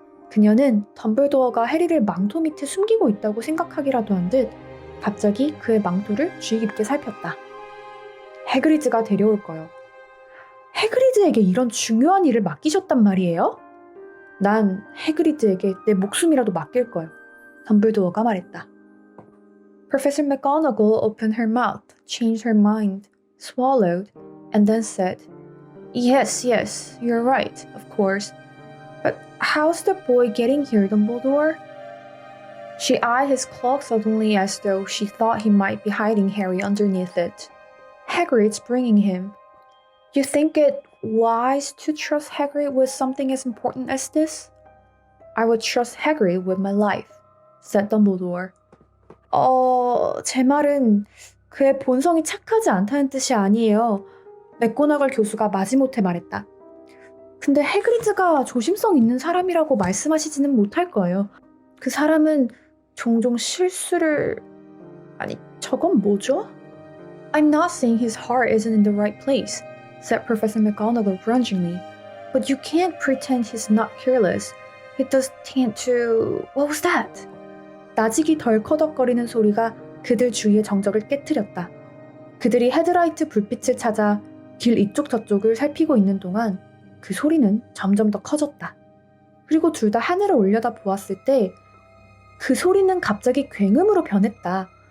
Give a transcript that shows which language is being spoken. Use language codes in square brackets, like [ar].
[ko] 그녀는 덤블도어가 해리를 망토 밑에 숨기고 있다고 생각하기라도 한 듯 갑자기 그의 망토를 주의 깊게 살폈다. 해그리드가 데려올 거요. 해그리드에게 이런 중요한 일을 맡기셨단 말이에요? 난 해그리드에게 내 목숨이라도 맡길 거요. 덤블도어가 말했다. [en] Professor McGonagall opened her mouth, changed her mind, swallowed, and then said, Yes, you're right, of course. But how's the boy getting here, Dumbledore? She eyed his cloak suddenly as though she thought he might be hiding Harry underneath it. Hagrid's bringing him. You think it wise to trust Hagrid with something as important as this? I would trust Hagrid with my life, said Dumbledore. [ko] 제 말은 그의 본성이 착하지 않다는 뜻이 아니에요. 맥고나걸 교수가 마지못해 말했다. 근데 해그리드가 조심성 있는 사람이라고 말씀하시지는 못할 거예요. 그 사람은 종종 실수를... 아니, 저건 뭐죠? [en] I'm not saying his heart isn't in the right place, said Professor McGonagall grudgingly. But you can't pretend he's not careless. He does tend to... What was that? [ko] 나직이 덜커덕거리는 소리가 그들 주위의 정적을 깨트렸다. 그들이 헤드라이트 불빛을 찾아 길 이쪽 저쪽을 살피고 있는 동안 그 소리는 점점 더 커졌다. 그리고 둘 다 하늘을 올려다 보았을 때 그 소리는 갑자기 굉음으로 변했다.